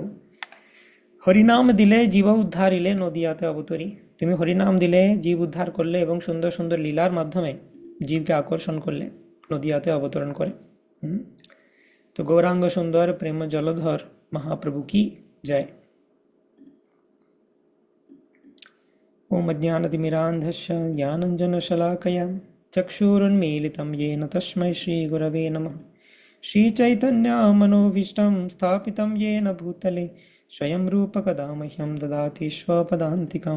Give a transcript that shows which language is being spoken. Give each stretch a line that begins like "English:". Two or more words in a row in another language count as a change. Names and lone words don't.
Bangla: হরিনাম দিলে জীব উদ্ধারিলে নদিয়াতে অবতরী। তুমি হরিনাম দিলে জীব উদ্ধার করলে, এবং সুন্দর সুন্দর লীলার মাধ্যমে জীবকে আকর্ষণ করলে, নদিয়াতে অবতরণ করে। তো গৌরাঙ্গ সুন্দর প্রেম জলধর মহাপ্রভু কি জয়।
Sanskrit: ओम अज्ञानतिमिरान्धस्य ज्ञानञ्जनशलाकया चक्षुरुन्मीलितं येन तस्मै श्रीगुरवे नमः। श्रीचैतन्यमनोभीष्टं स्थापितं येन भूतले स्वयं रूपकदा मह्यं ददाति स्वपदान्तिकं।